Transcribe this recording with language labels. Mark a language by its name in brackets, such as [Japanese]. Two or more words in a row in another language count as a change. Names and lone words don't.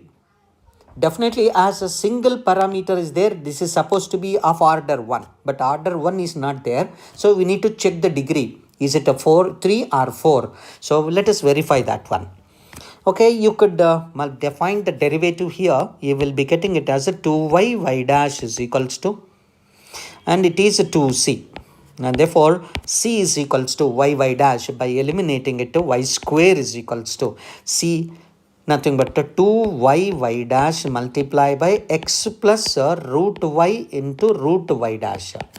[English] Definitely as a single parameter is there, this is supposed to be of order 1, but order 1 is not there. So we need to check the degree. Is it a 3 or 4? So let us verify that one. Okay, you could define the derivative here. You will be getting it as a 2y y dash is equals to, and it is a 2c. And therefore, c is equals to y dash. By eliminating it, y square is equals to c, nothing but 2y y dash multiplied by x plus root y into root y dash.